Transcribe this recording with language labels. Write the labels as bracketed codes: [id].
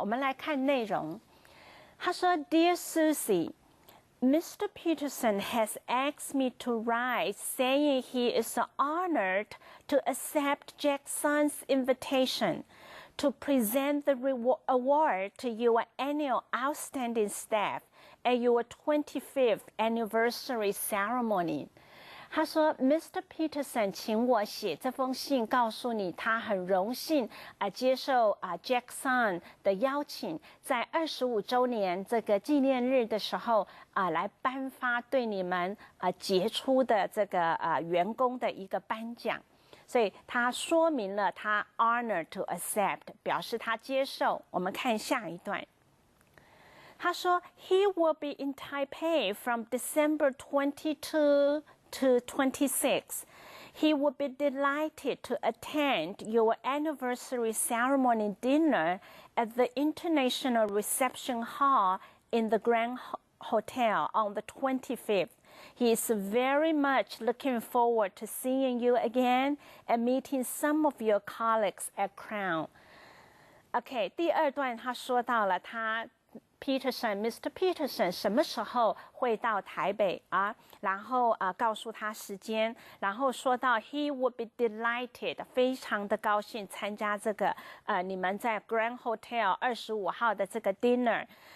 [zh] 我们来看内容。他说 [en] ，Dear Susie, Mr. Peterson has asked me to write, saying he is honored to accept Jackson's invitation to present the award to your annual outstanding staff at your 25th anniversary ceremony. [zh] 他说 Mr. Peterson 请我写这封信告诉你他很荣幸接受Jackson 的邀请，在25周年这个纪念日的时候来颁发对你们杰出的这个员工的一个颁奖。所以他说明了他 [en] honor to accept， [zh] 表示他接受。我们看下一段。他说 [en] He will be in Taipei from December 22 to 26. He would be delighted to attend your anniversary ceremony dinner at the International Reception Hall in the Grand Hotel on the 25th. He is very much looking forward to seeing you again and meeting some of your colleagues at Crown. [zh] OK， 第二段他说到了他Mr. Peterson 什么时候会到台北然后告诉他时间，然后说到 [en] He would be delighted， [zh] 非常的高兴参加这个你们在 Grand Hotel 25号的这个 dinner。